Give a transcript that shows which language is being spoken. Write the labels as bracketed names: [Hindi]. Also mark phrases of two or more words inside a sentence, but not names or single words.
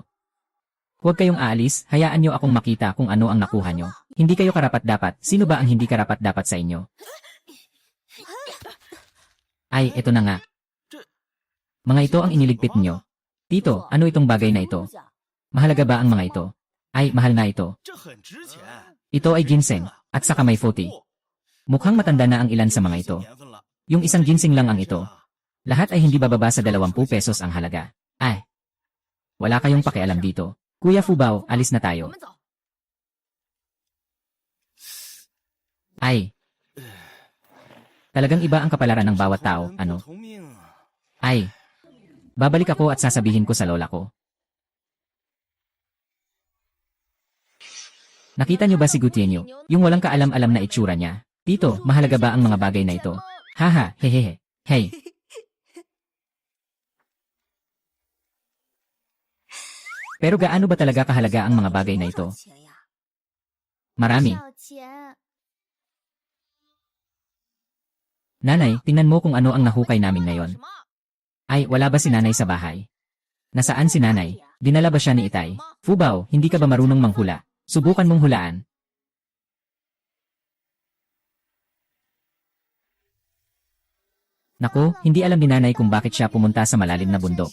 [Filipino] Huwag kayong aalis, hayaan niyo akong makita kung ano ang nakuha niyo. Hindi kayo karapat-dapat, sino ba ang hindi karapat-dapat sa inyo? Ay, eto na nga. Mga ito ang iniligpit niyo. Tito, ano itong bagay na ito? Mahalaga ba ang mga ito? Ay, mahal na ito. [Chinese] 这很值钱。 [Filipino] Ito ay ginseng, at saka may foti. Mukhang matanda na ang ilan sa mga ito. [Chinese] 年份了， [Filipino] Yung isang ginseng lang ang ito. Lahat ay hindi bababa sa 20 pesos ang halaga. Ay, wala kayong pakialam dito. Kuya Fubao, alis na [Chinese] 我 [Filipino] tayo. [Chinese] 们走。 [Filipino] Ay, talagang iba ang kapalaran ng bawat tao, [Chinese] 人 [Filipino] ano? [Chinese] 不同命啊。 [Filipino] Ay, babalik ako at sasabihin ko sa lola ko. Nakita niyo ba si Gutienyo? Yung walang kaalam-alam na itsura niya. Tito, mahalaga ba ang mga bagay na ito? Haha, hehehe. Hey. Pero gaano ba talaga kahalaga ang mga bagay na ito? [Chinese] 多少钱呀？ [Filipino] Marami. [Chinese] 少钱？ [Filipino] Nanay, tingnan mo kung ano ang nahukay namin ngayon. [Chinese] 什么？ [Filipino] Ay, wala ba si nanay sa bahay? Nasaan si nanay? Dinala ba siya ni Itay? Fubao, hindi ka ba marunong manghula? Subukan mong hulaan. Naku, hindi alam ni nanay kung bakit siya pumunta sa malalim na bundok.